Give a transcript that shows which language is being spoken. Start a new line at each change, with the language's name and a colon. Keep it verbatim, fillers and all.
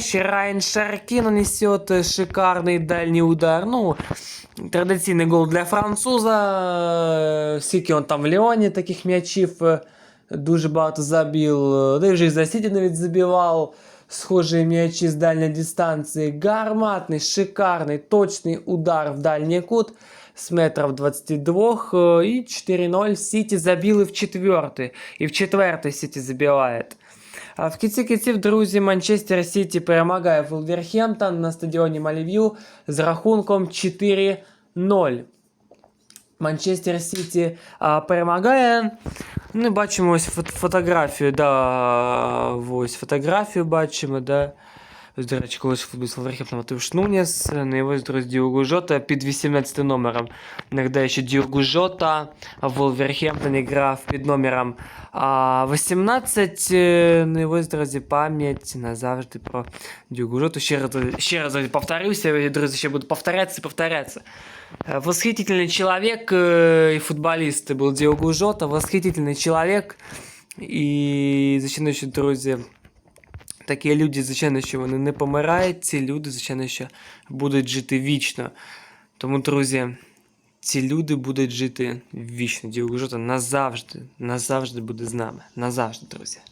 Ukrainian: Ще Райан Шаркі нанесет шикарний дальній удар. Ну, традиційний гол для француза. Е, Скільки він там в Ліоні таких м'ячів е, дуже багато забив. Да і вже і за Сіті навіть забивав схожі м'ячі з дальньої дистанції. Гарматний, шикарний, точний удар в дальній кут
Russian: с метров двадцати двух, э, и четыре ноль Сити забили в четвертый, и в четвертый Сити забивает.
Ukrainian: А в кінці кінців, друзі, Манчестер Сіті перемагає Вулверхемптон на стадіоні Малів'ю з рахунком чотири нуль. Манчестер Сіті а, перемагає. Ну, бачимо ось фот- фотографію, да, ось фотографію бачимо, да. Ось, до речі, колись футболіст Вулверхемптона Матеуш Нунес, на його друзі Діогу Жота під вісімнадцятим номером. Нагадаю, що Діогу Жота в Вулверхемптоні грав під номером а, вісімнадцять, е, на його друзі пам'ять назавжди про Діогу Жоту. Ще раз, ще раз повторюся, друзі, ще буду повторятися і повторятися.
Russian: Э, Восхитительный человек э, и футболист был Диого Жота. Восхитительный человек.
Ukrainian: И звичайно, що, друзі, такі люди, звичайно, що вони не помирають. Ці люди, звичайно, що будуть жити вічно. Тому, друзі, ці люди будуть жити вічно. Діого Жота назавжди, назавжди буде з нами. Назавжди, друзі.